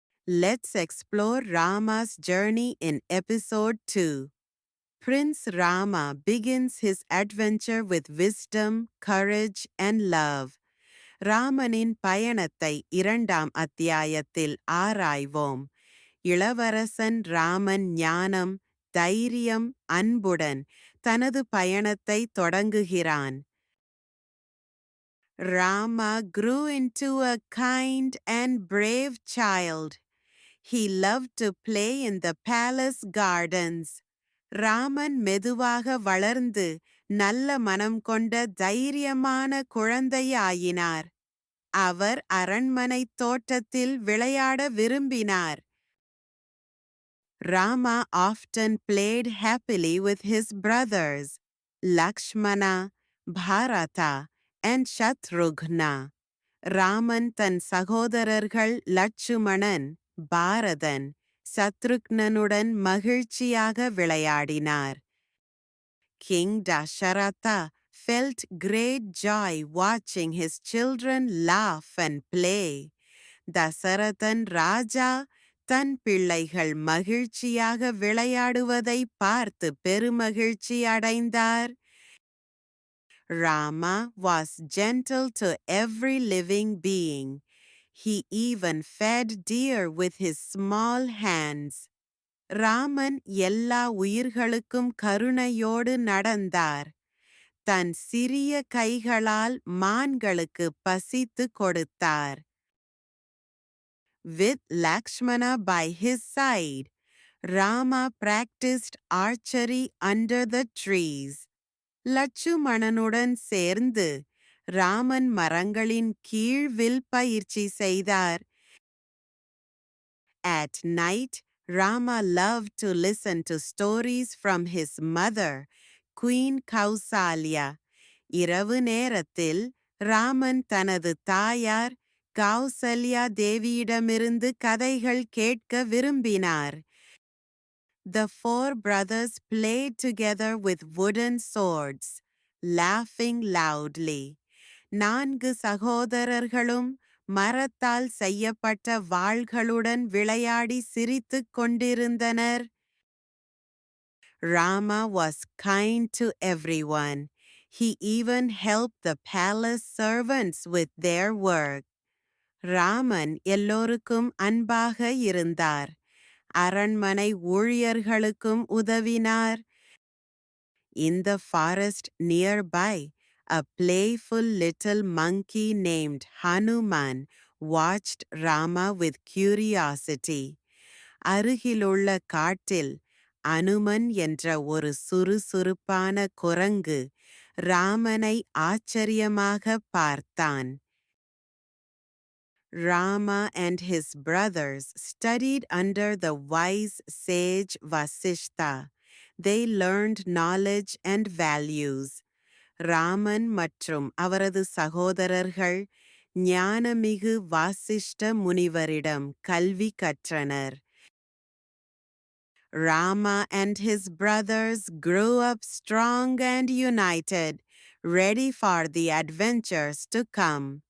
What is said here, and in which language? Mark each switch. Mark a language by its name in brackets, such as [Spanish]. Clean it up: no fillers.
[English] Let's explore Rama's journey in episode 2. Prince Rama begins his adventure with wisdom, courage, and love. [Tamil] ராமனின் பயணத்தை 2ஆம் அத்தியாயத்தில் ஆராய்வோம். இளவரசன் ராமன் ஞானம், தைரியம், அன்புடன் தனது பயணத்தை தொடங்குகிறான். [English] Rama grew into a kind and brave child. He loved to play in the palace gardens. [Tamil] Raman மெதுவாக வளர்ந்து நல்ல மனம் கொண்ட தைரியமான குழந்தையாயினார். அவர் அரண்மனைத் தோட்டத்தில் விளையாட விரும்பினார். [English] Rama often played happily with his brothers, Lakshmana, Bharata, and Shatrughna. [Tamil] Raman தன் சகோதரர்கள் லட்சுமணன், பாரதன், சத்ருக்னனுடன் மகிழ்ச்சியாக விளையாடினார். [English] King Dasharatha felt great joy watching his children laugh and play. [Tamil] Dasarathan ராஜா தன் பிள்ளைகள் மகிழ்ச்சியாக விளையாடுவதை பார்த்து பெருமகிழ்ச்சி அடைந்தார். [English] Rama was gentle to every living being. He even fed deer with his small hands. [Tamil] Raman எல்லா உயிர்களுக்கும் கருணையோடு நடந்தார். தன் சிறிய கைகளால் மான்களுக்கு பசித்து கொடுத்தார். [English] With Lakshmana by his side, Rama practiced archery under the trees. [Tamil] லட்சுமணனுடன் சேர்ந்து ராமன் மரங்களின் கீழ் வில் பயிற்சி செய்தார். [English] At night, Rama loved to listen to stories from his mother, Queen Kausalya. [Tamil] இரவு நேரத்தில் ராமன் தனது தாயார் கௌசல்யா தேவியிடமிருந்து கதைகள் கேட்க விரும்பினார். [English] The four brothers played together with wooden swords, laughing loudly. [Tamil] 4 சகோதரர்களும் மரத்தால் செய்யப்பட்ட வாள்களுடன் விளையாடி சிரித்துக் கொண்டிருந்தனர். [English] Rama was kind to everyone. He even helped the palace servants with their work. [Tamil] Raman எல்லோருக்கும் அன்பாக இருந்தார். அரண்மனை ஊழியர்களுக்கும் உதவினார். [English] In the forest nearby, a playful little monkey named Hanuman watched Rama with curiosity. [Tamil] அருகிலுள்ள காட்டில் அனுமன் என்ற ஒரு சுறுசுறுப்பான குரங்கு ராமனை ஆச்சரியமாக பார்த்தான். [English] Rama and his brothers studied under the wise sage Vasishtha. They learned knowledge and values. [Tamil] Raman மற்றும் அவரது சகோதரர்கள் ஞானமிகு வாசிஷ்ட முனிவரிடம் கல்வி கற்றனர். [English] Rama and his brothers grew up strong and united, ready for the adventures to come.